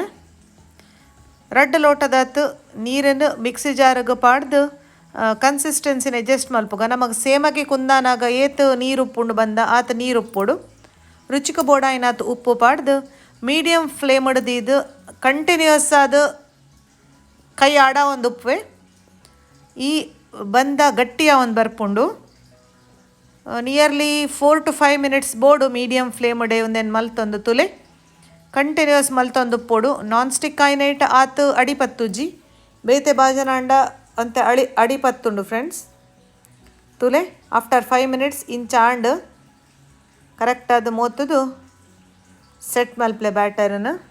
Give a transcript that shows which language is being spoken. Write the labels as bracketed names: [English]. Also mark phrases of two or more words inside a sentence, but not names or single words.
[Tulu] 2 ಲೋಟದಾತು ನೀರನ್ನು ಮಿಕ್ಸಿ ಜಾರಗ್ ಪಾಡ್ದು ಕನ್ಸಿಸ್ಟೆನ್ಸಿನ ಅಡ್ಜಸ್ಟ್ ಮಲ್ಪುಗ ನಮಗೆ ಸೇಮಗಿ ಕುಂದಾನಾಗ ಏತು ನೀರು ಉಪ್ಪುಂಡು ಬಂದ ಆತ ನೀರು ಉಪ್ಪುಡು. ರುಚಿಕ ಬೋಡಾಯಿನಾತು ಉಪ್ಪು ಪಾಡ್ದು [English] medium flame [Tulu] ಹಿಡ್ದಿದ್ದು ಕಂಟಿನ್ಯೂಸ್ ಆದ ಕೈ ಆಡ ಒಂದು ಉಪ್ಪುವೆ ಈ ಬಂದ ಗಟ್ಟಿಯ ಒಂದು ಬರ್ಪುಂಡು. [English] nearly 4 to 5 minutes [Tulu] ಬೋಡು [English] medium flame [Tulu] ಡೇ ಒಂದೇನು ಮಲ್ತೊಂದು ತುಲೆ ಕಂಟಿನ್ಯೂಸ್ ಮಲ್ತೊಂದು ಉಪ್ಪೋಡು. [English] non stick [Tulu] ಆಯ್ನೈಟ್ ಆತು ಅಡಿಪತ್ತುಜ್ಜಿ ಬೇತೆ ಬಾಜನಾಂಡ ಅಂತ ಅಡಿಪತ್ತುಂಡು ಫ್ರೆಂಡ್ಸ್ ತುಲೆ. [English] after 5 minutes [Tulu] ಇಂಚಾಂಡ್ ಕರೆಕ್ಟಾದ ಮೋತದು ಸೆಟ್ ಮಲ್ಪ್ಲೆ ಬ್ಯಾಟರನ್ನು.